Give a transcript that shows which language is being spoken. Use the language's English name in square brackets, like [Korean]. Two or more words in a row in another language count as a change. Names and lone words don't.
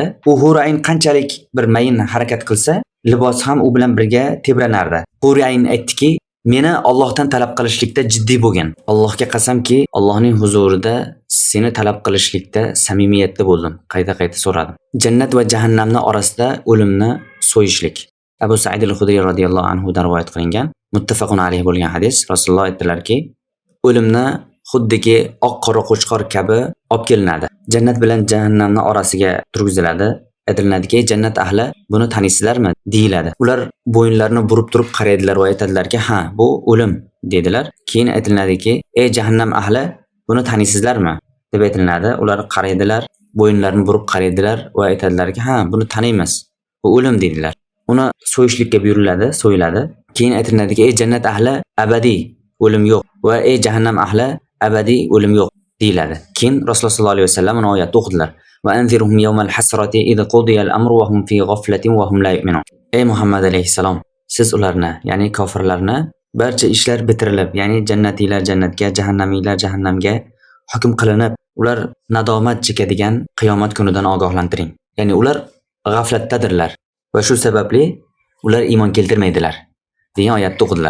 [Uzbek] U Hurayn qanchalik bir mayin harakat qilsa, libos ham u bilan birga tebranardi. Hurayn aytdiki, meni Allohdan talab qilishlikda jiddiy bo'lgan. Allohga qasamki, Allohning huzurida seni talab qilishlikda samimiyatda bo'ldim. Qayta-qayta so'radim. Jannat va jahannamning orasida o'limni so'yishlik. Abu Sa'id al-Khudri [Arabic] رضي الله عنه [Uzbek] dan rivoyat qilingan, [Arabic] متفق عليه [Uzbek] bo'lgan hadis. Rasululloh aytdilarki, o'limni xuddiki oq qora qo'chqor kabi olib kelinadi. Jannat bilan jahannamning orasiga turgiziladi. Aytiladiki, jannat ahli buni taniysizlarmi deyiladi. Ular bo'yinlarini burib turib qaraydilar va aytadilarki, ha, bu o'lim dedilar. Keyin aytiladiki, ey jahannam ahli, buni taniysizlarmi deb aytiladi. Ular qaraydilar, bo'yinlarini burib qaraydilar va aytadilarki, ha, buni taniymiz. Bu o'lim dedilar. Uni so'yishlikka buyuriladi, so'yiladi. Keyin aytiladiki, ey jannat ahli, abadiy o'lim yo'q va ey jahannam ahli, abadiy o'lim yo'q deyiladi. Keyin Rasululloh [Arabic] صلى الله عليه وسلم [Uzbek] uni oyatni o'qidilar. [Arabic] وأنذرهم يوم الحسرة إذ قضي الأمر وهم في غفلة وهم لا يؤمنون. [Uzbek] Ey Muhammad alayhisalom, siz ularni, ya'ni kofirlarni barcha ishlar bitirilib, ya'ni jannatiylar jannatga, jahannamiylar jahannamga hukm qilinib, ular nadomat chekadigan qiyomat kunidan ogohlantiring. Ya'ni ular g'aflatdadirlar va shu sababli ular iymon keltirmaydilar degan oyatni o'qidilar.